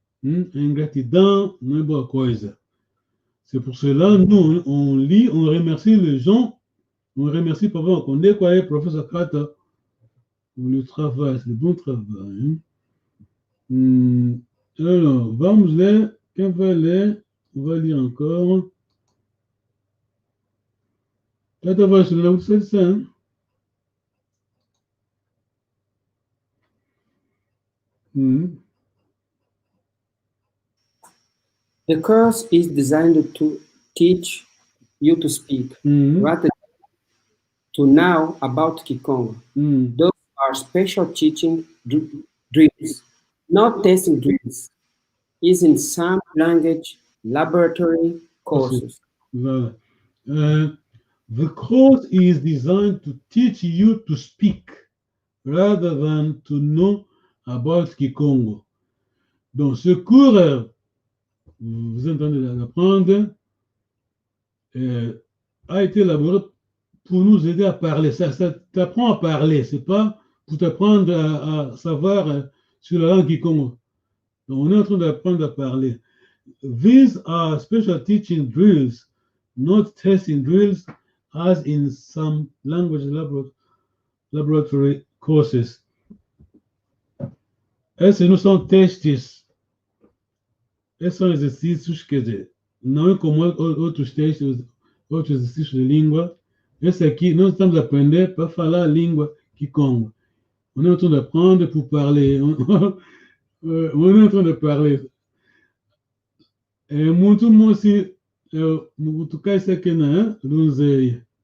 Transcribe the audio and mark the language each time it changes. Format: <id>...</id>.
<pt>Ingratidão não é boa coisa.</pt> <fr>C'est pour cela, nous, on lit, on remercie les gens, on remercie Papa Condé, quoi, professeur Kata, pour le travail, c'est le bon travail.</fr> <pt>Alors, vamos ler, quem vai ler?</pt> <fr>On va lire encore.</fr> <pt>Kata vai se ler,</pt> <fr>c'est ça, hein?</fr> <en>The course is designed to teach you to speak, rather to know about Kikongo. Those are special teaching drills, not testing drills. Is in some language laboratory courses.</en> <fr>Voilà.</fr> <en>The course is designed to teach you to speak, rather than to know about Kikongo.</en> <fr>Donc, ce cours, vous entendez l'apprendre, a été élaboré pour nous aider à parler. Ça t'apprend à parler, c'est pas pour t'apprendre à savoir sur la langue Kikongo. Donc, on est en train d'apprendre à parler.</fr> <en>These are special teaching drills, not testing drills, as in some language laboratory courses.</en> <pt>Esses não são testes. Esses são exercícios, quer dizer, não é como outros testes, outros exercícios de língua. Esse aqui, nós estamos aprendendo para falar a língua Kikongo.</pt> <fr>On est en train d'apprendre pour parler. On est en train de parler.</fr> <kg>Muito mosi, muito kai sekena, lunzei.</kg>